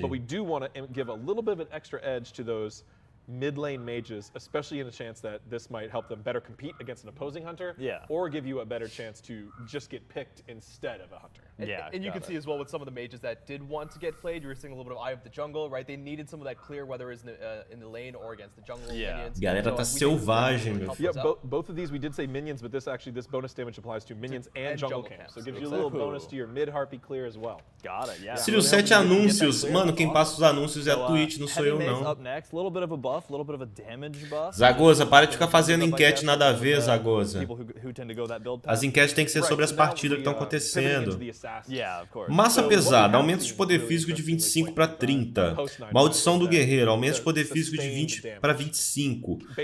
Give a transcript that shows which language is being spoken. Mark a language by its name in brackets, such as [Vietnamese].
[English] But we do want to give a little bit of an extra edge to those mid lane mages, especially in a chance that this might help them better compete against an opposing hunter, or give you a better chance to just get picked instead of a hunter. And you can see as well with some of the mages that did want to get played, you were seeing a little bit of Eye of the Jungle, right? They needed some of that clear, whether it's in the lane or against the jungle minions. [Portuguese] Galera tá selvagem, meu filho. [English] Both of these we did say minions, but this bonus damage applies to minions and jungle camps. So it gives you a little bonus to your mid harpy clear as well. Got it, yeah. [Portuguese] Círio, 7 anúncios. Mano, quem passa os anúncios é a Twitch, não sou eu não. [English] Up next, a little bit of a buff, a little bit of a damage buff. [Portuguese] Zagoza, para de ficar fazendo enquete nada a ver, Zagoza. As enquetes têm que ser sobre as partidas que estão acontecendo. Massa pesada, aumento de poder físico de 25 para 30. Maldição do guerreiro, aumento de poder físico de 20 para 25.